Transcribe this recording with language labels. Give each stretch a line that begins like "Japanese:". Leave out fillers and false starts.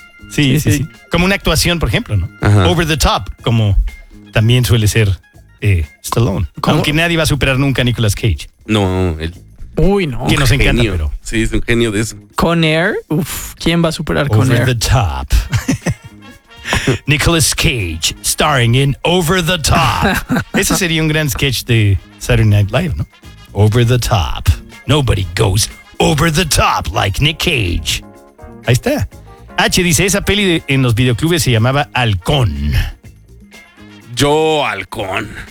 Spanish: Sí. Como una actuación, por ejemplo, ¿no? Ajá. Over the top, como también suele ser Stallone. ¿Cómo? Aunque nadie va a superar nunca a Nicolas Cage. No, él. Uy, no. Que nos encanta, genio. Pero. Sí, es un genio de eso. Con Air, uf, ¿quién va a superar Con Air? Over the top.
English: Nicolas Cage starring in Over the Top.
Spanish: Ese sería un gran sketch de Saturday Night Live, ¿no? Over the Top.
English: Nobody goes over the top like Nick Cage. Ahí está.
Spanish: H dice, esa peli en los videoclubes se llamaba Halcón. Yo, Halcón.